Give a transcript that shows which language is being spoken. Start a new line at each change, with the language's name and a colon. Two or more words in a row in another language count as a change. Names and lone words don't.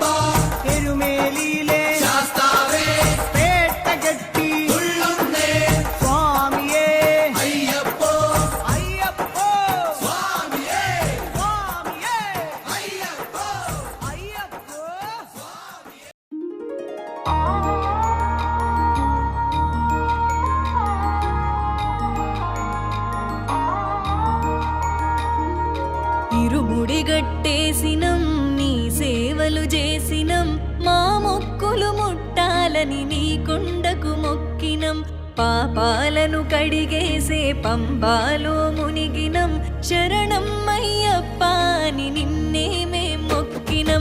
Malayalam: എരുമേലിയിലെ ശാസ്താവേ പേട്ടകെട്ടി തുള്ളുന്നേ സ്വാമിയെ അയ്യപ്പോ അയ്യപ്പോ സ്വാമിയേ സ്വാമിയെ അയ്യപ്പോ അയ്യപ്പോ
Telugu: ఇరుముడిగట్టేసినం నీ సేవలు చేసినం మా మొక్కులు ముట్టాలని నీ కొండకు మొక్కినం పాపాలను కడిగేసే పంబాలో మునిగినం శరణం అయ్యప్ప అని నిన్నే మేం మొక్కినం